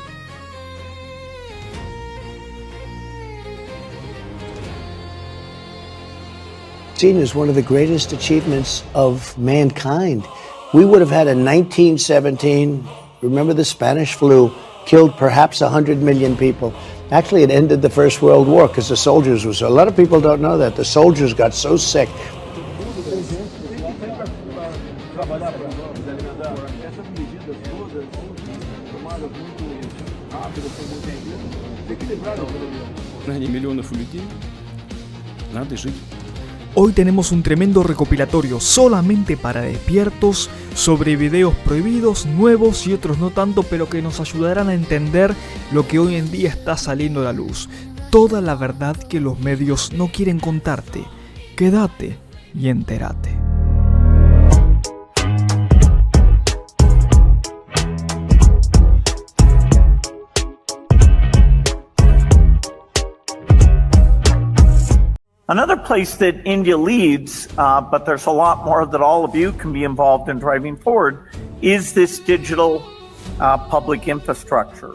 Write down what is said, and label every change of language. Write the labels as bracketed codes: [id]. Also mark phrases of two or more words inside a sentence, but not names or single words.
[en] Seen as one of the greatest achievements of mankind. We would have had in 1917, remember the Spanish flu, killed perhaps 100 million people. Actually, it ended the First World War because the soldiers were so, a lot of people don't know that. The soldiers got so sick. [ru] Миллионов людей, надо жить. [es] Hoy tenemos un tremendo recopilatorio solamente para despiertos sobre videos prohibidos, nuevos y otros no tanto, pero que nos ayudarán a entender lo que hoy en día está saliendo a la luz. Toda la verdad que los medios no quieren contarte. Quédate y entérate. [en] Another place that India leads, but there's a lot more that all of you can be involved in driving forward, is this digital public infrastructure.